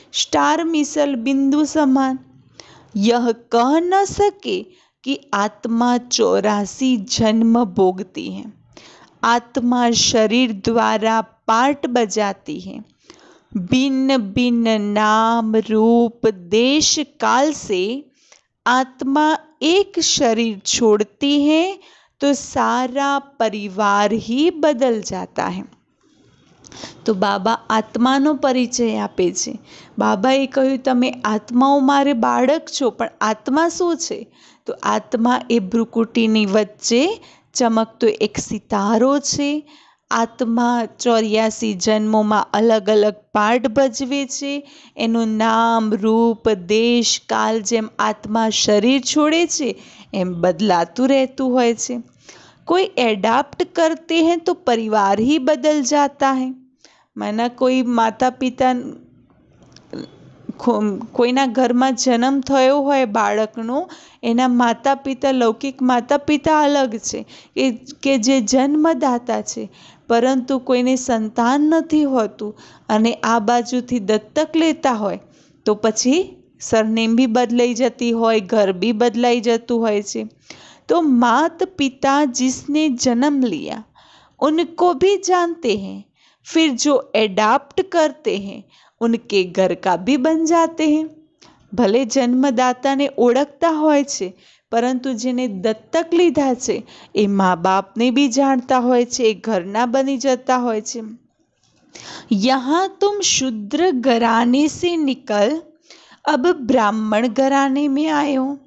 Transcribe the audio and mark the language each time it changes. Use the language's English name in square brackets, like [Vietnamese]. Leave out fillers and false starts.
[Hindi] Star मिसल बिंदु समान। यह कह न सके कि आत्मा 84 जन्म भोगती है, आत्मा शरीर द्वारा पार्ट बजाती है, भिन्न भिन्न नाम रूप देश काल से आत्मा एक शरीर छोड़ती है तो सारा परिवार ही बदल जाता है। [Gujarati] તો બાબા આત્માનો પરિચય આપે છે. બાબાએ કહ્યું, તમે આત્માઓ મારે બાળક છો, પણ આત્મા શું છે? તો આત્મા એ ભ્રુકુટીની વચ્ચે ચમકતો એક સિતારો છે. આત્મા 84 જન્મોમાં અલગ અલગ પાર્ટ ભજવે છે. એનું નામ, રૂપ, દેશ, કાલ જેમ આત્મા શરીર છોડે છે એમ બદલાતું રહેતું હોય છે. [Hindi] कोई एडाप्ट करते हैं तो परिवार ही बदल जाता है. माना कोई माता पिता [Gujarati] કોઈના ઘરમાં જન્મ થયો હોય બાળકનો, એના માતા પિતા, લૌકિક માતા પિતા અલગ છે કે જે જન્મદાતા છે, પરંતુ કોઈને સંતાન નથી હોતું અને આ બાજુથી દત્તક લેતા હોય તો પછી સરનેમ બી બદલાઈ જતી હોય, ઘર બી બદલાઈ જતું હોય છે. [Hindi] तो मात पिता जिसने जन्म लिया उनको भी जानते हैं, फिर जो एडाप्ट करते हैं उनके घर का भी बन जाते हैं. [Gujarati] भले जन्मदाताने ओळखता હોય છે, પરંતુ જેને દત્તક લીધા છે એ મા બાપને બી જાણતા હોય છે, એ ઘરના બની જતા હોય છે. [Hindi] यहाँ तुम शूद्र घराने से निकल अब ब्राह्मण घराने में आए हो.